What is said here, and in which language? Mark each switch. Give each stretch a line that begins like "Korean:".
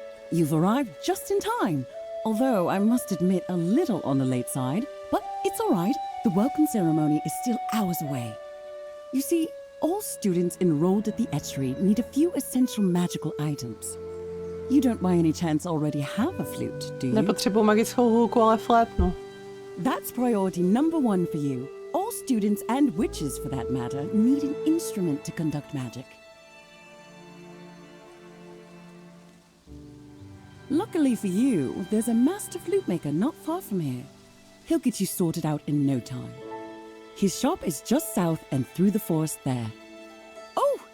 English: You've arrived just in time, although I must admit a little on the late side, but it's all right. The welcome ceremony is still hours away. You see, all students enrolled at the Etchery need a few essential magical items. You don't by any chance already have a flute, do you?
Czech: Nepotřebuji magickou hůlku, ale flétnu.
English: That's priority number one for you. All students and witches, for that matter, need an instrument to conduct magic. Luckily for you, there's a master flute maker not far from here. He'll get you sorted out in no time. His shop is just south and through the forest there. Oh,